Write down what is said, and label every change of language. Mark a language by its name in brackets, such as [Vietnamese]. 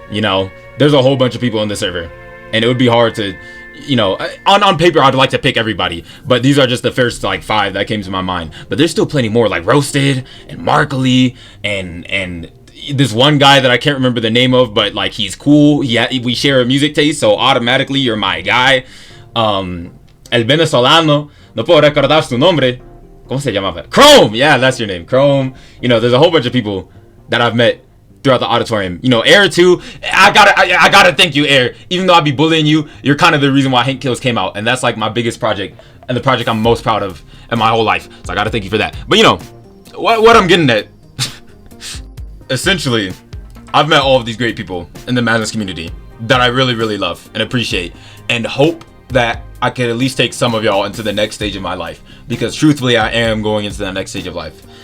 [English] There's a whole bunch of people in the server, and it would be hard to, on paper I'd like to pick everybody, but these are just the first like 5 that came to my mind. But there's still plenty more, like Roasted and Markley and this one guy that I can't remember the name of, but like he's cool. We share a music taste, so automatically you're my guy. [Spanish] El venezolano, no puedo recordar su nombre. [English] ¿Cómo se llamaba? Chrome! Yeah, that's your name. Chrome. There's a whole bunch of people that I've met throughout the auditorium. Air too. I gotta thank you, Air. Even though I be bullying you, you're kind of the reason why Hank Kills came out. And that's like my biggest project and the project I'm most proud of in my whole life. So I gotta thank you for that. But what I'm getting at, essentially, I've met all of these great people in the Madness community that I really, really love and appreciate, and hope that I could at least take some of y'all into the next stage of my life, because truthfully I am going into the next stage of life.